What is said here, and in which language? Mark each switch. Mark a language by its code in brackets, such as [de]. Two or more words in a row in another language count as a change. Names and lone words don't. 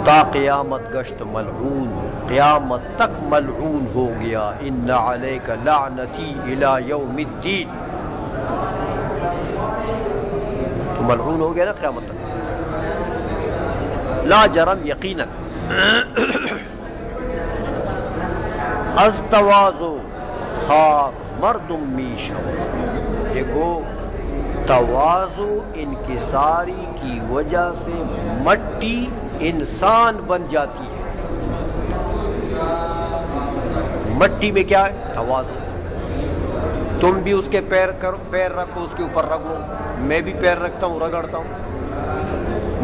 [fa] تا قیامت گشت ملعون [ur] قیامت تک ملعون ہو گیا. [ar] ان علیک لعنتی الی یوم الدین [ur] تو ملعون ہو گیا نا قیامت تک. [fa] لا جرم یقینا از تواضع خاک مردم میشو. [ur] دیکھو تواضع انکساری کی وجہ سے مٹی انسان بن جاتی ہے. مٹی میں کیا ہے تواضع. تم بھی اس کے پیر رکھو اس کے اوپر رگڑو میں بھی پیر رکھتا ہوں رگڑتا ہوں.